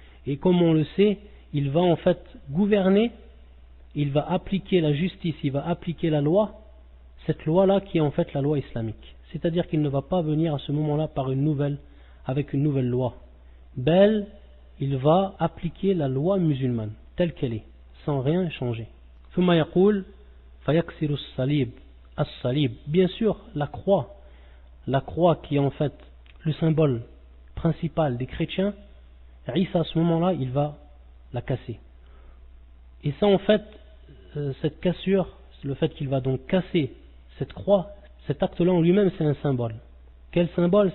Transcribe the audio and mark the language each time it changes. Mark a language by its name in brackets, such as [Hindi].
[French] Et comme on le sait, il va en fait gouverner, il va appliquer la justice, il va appliquer la loi, cette loi-là qui est en fait la loi islamique. C'est-à-dire qu'il ne va pas venir à ce moment-là avec une nouvelle loi. Bel, il va appliquer la loi musulmane, telle qu'elle est, sans rien changer. [Arabic] ثم يقول فيكسر الصليب الصليب. [French] Bien sûr, la croix qui est en fait le symbole principal des chrétiens, Isa à ce moment-là, il va la casser. Et ça en fait, cette cassure, le fait qu'il va donc casser cette croix, cet acte-là en lui-même c'est un symbole. Quel symbole?